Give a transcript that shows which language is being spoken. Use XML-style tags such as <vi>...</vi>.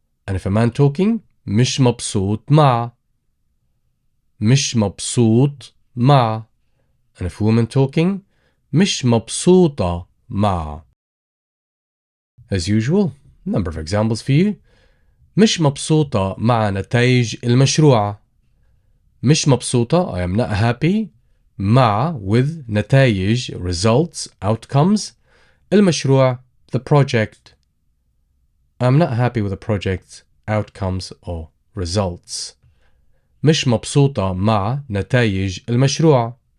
<en>And if a man talking,</en> <ar>مش مبسوط مع. مش مبسوط مع.</ar> <en>And if a woman talking,</en> <ar>مش مبسوطة مع.</ar> <en>As usual, number of examples for you.</en> <ar>مش مبسوطة مع نتائج المشروع. مش مبسوطة,</ar> <en>I am not happy. مع with نتائج results outcomes. المشروع the project. I'm not happy with the project's outcomes or results.</en> <ar>مش مبسوطة مع نتائج المشروع.</ar>